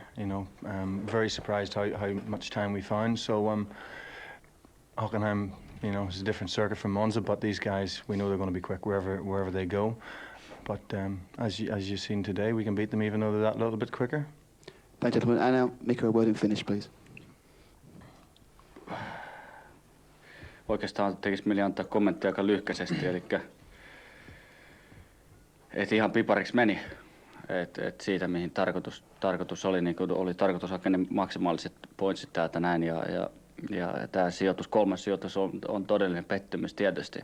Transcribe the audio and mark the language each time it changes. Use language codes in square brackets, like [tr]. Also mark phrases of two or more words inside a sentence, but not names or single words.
[en] You know, very surprised how much time we found. So Hockenheim, you know, is a different circuit from Monza, but these guys, we know they're going to be quick wherever they go. But as you've seen today, we can beat them even though they're that little bit quicker. Thank you, gentlemen. And now, Mikko, a word in Finnish, please. [fi] Oikeastaan tekisi mieli antaa kommenttia aika lyhkäisesti, eli et ihan pipariksi meni. Et siitä mihin tarkoitus oli, niin kuin oli tarkoitus hakea ne maksimaaliset pointsit täältä näin, ja tämä kolmas sijoitus on todellinen pettymys tietysti.